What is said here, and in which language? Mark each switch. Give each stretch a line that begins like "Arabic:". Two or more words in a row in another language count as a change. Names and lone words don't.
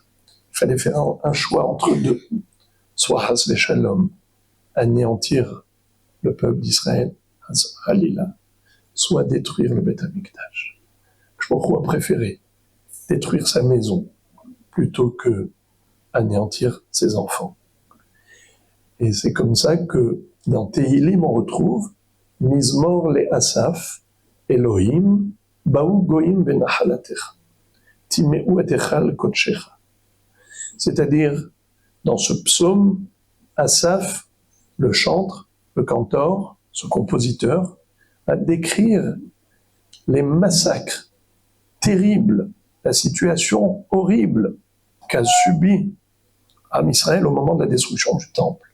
French: Il fallait faire un choix entre deux. Soit
Hebrew: חס ושלום,
French: anéantir le peuple d'Israël, Halila, soit détruire le Beth Amikdash. Je a préféré détruire sa maison plutôt que anéantir ses enfants. Et c'est comme ça que dans Tehilim on retrouve
Hebrew: מזמור לאסף אלהים באו גוים בנחלתך טמאו את היכל קדשך.
French: C'est-à-dire, dans ce psaume, Asaph, le chantre, le cantor, ce compositeur, va décrire les massacres terribles, la situation horrible qu'a subi
Hebrew: עם ישראל
French: au moment de la destruction du temple.